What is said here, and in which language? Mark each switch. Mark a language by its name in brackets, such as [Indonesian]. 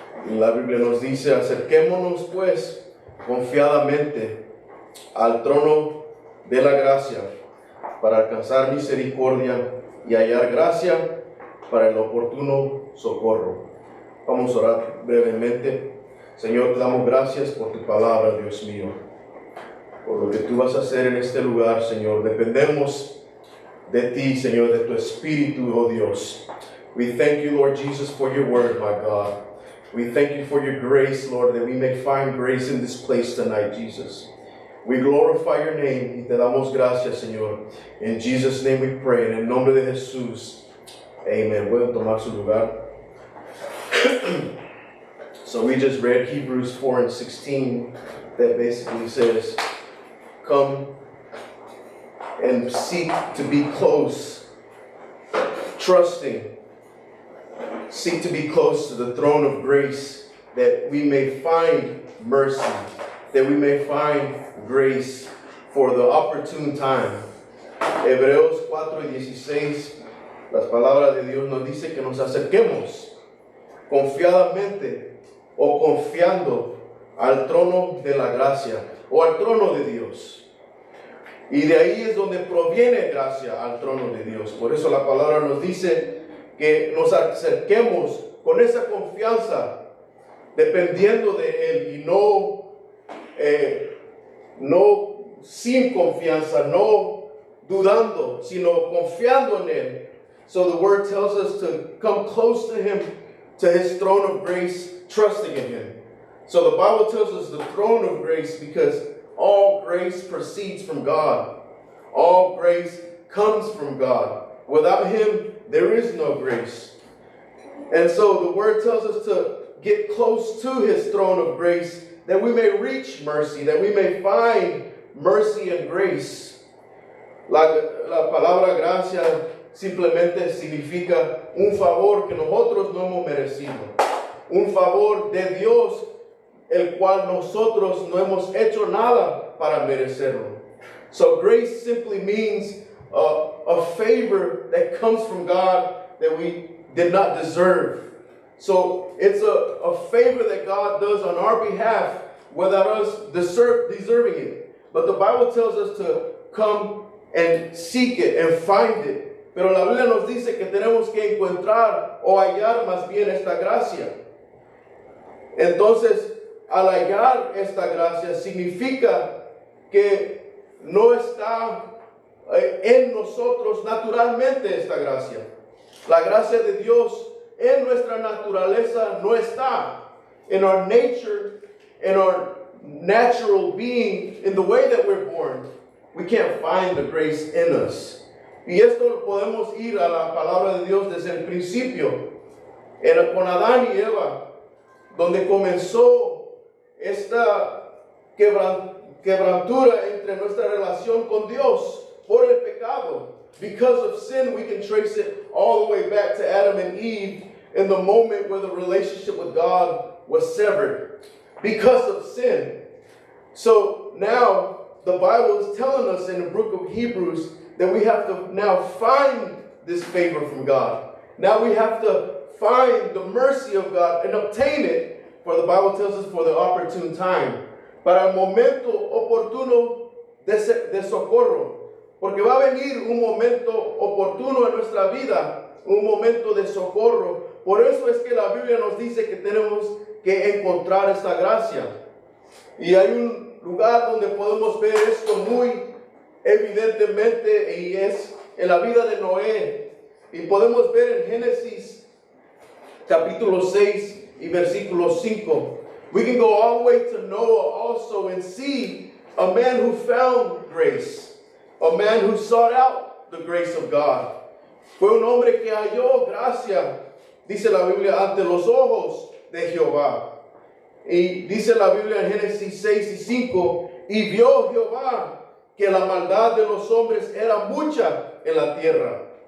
[Spanish] La Biblia nos dice: acerquémonos pues confiadamente al trono de la gracia para alcanzar misericordia y hallar gracia para el oportuno socorro. Vamos a orar brevemente. Señor, te damos gracias por tu palabra, Dios mío, por lo que tú vas a hacer en este lugar, Señor. Dependemos de ti, Señor, de tu Espíritu, oh Dios. [English] We thank you, Lord Jesus, for your word, my God. We thank you for your grace, Lord, that we may find grace in this place tonight, Jesus. We glorify your name [Spanish] y te damos gracias, Señor. [English] In Jesus' name we pray, [Spanish] en el nombre de Jesús. Amen. Pueden tomar su lugar. [English] So we just read Hebrews 4 and 16 that basically says, come and seek to be close, trusting. Seek to be close to the throne of grace that we may find mercy, that we may find grace for the opportune time. [Spanish] Hebreos 4 y 16, las palabras de Dios nos dice que nos acerquemos confiadamente o confiando al trono de la gracia o al trono de Dios. Y de ahí es donde proviene gracia, al trono de Dios. Por eso la palabra nos dice que nos acerquemos con esa confianza, dependiendo de Él y no sin confianza, no dudando, sino confiando en Él. [English] So the word tells us to come close to Him, to His throne of grace, trusting in Him. So the Bible tells us the throne of grace because all grace proceeds from God. All grace comes from God. Without Him, there is no grace. And so the word tells us to get close to His throne of grace, that we may reach mercy, that we may find mercy and grace. [Spanish] La palabra gracia simplemente significa un favor que nosotros no hemos merecido. Un favor de Dios, el cual nosotros no hemos hecho nada para merecerlo. [English] So grace simply means a favor that comes from God that we did not deserve. So it's a favor that God does on our behalf without us deserving it. But the Bible tells us to come and seek it and find it. [Spanish] Pero la Biblia nos dice que tenemos que encontrar o hallar más bien esta gracia. Entonces, al hallar esta gracia significa que no está en nosotros naturalmente esta gracia. La gracia de Dios en nuestra naturaleza no está. [English] In our nature, in our natural being, in the way that we're born, we can't find the grace in us. [Spanish] Y esto podemos ir a la palabra de Dios desde el principio, con Adán y Eva, donde comenzó esta quebrantura entre nuestra relación con Dios por el pecado. [English] Because of sin, we can trace it all the way back to Adam and Eve in the moment where the relationship with God was severed. Because of sin. So now the Bible is telling us in the book of Hebrews that we have to now find this favor from God. Now we have to find the mercy of God and obtain it, for the Bible tells us for the opportune time. [Spanish] Para el momento oportuno de socorro. Porque va a venir un momento oportuno en nuestra vida, un momento de socorro. Por eso es que la Biblia nos dice que tenemos que encontrar esta gracia. Y hay un lugar donde podemos ver esto muy evidentemente y es en la vida de Noé. Y podemos ver en Génesis capítulo 6 y versículo 5. [English] We can go all the way to Noah also and see a man who found grace. A man who sought out the grace of God. [Spanish] Fue un hombre que halló gracia, dice la Biblia, ante los ojos de Jehová. Y dice la Biblia en Génesis 6 y 5, y vio Jehová que la maldad de los hombres era mucha en la tierra,